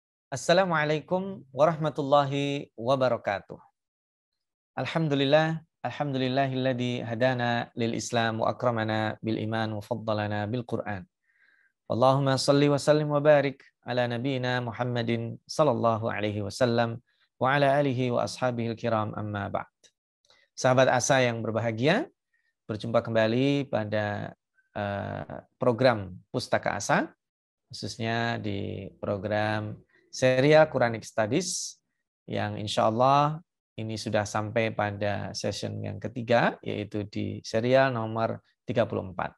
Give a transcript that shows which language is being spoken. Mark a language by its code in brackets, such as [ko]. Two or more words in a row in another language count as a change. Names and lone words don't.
[ar] السلام عليكم ورحمة الله وبركاته. الحمد لله الذي هدانا للإسلام وأكرمنا بالإيمان وفضلنا بالقرآن. اللهم صل وسلم وبارك على نبينا محمد صلى الله عليه وسلم وعلى آله وأصحابه الكرام أما بعد. [id] Sahabat Asa yang berbahagia, berjumpa kembali pada program Pustaka Asa, khususnya di program serial Quranic Studies yang [ar] إن شاء الله [id] ini sudah sampai pada session yang ketiga, yaitu di serial nomor 34.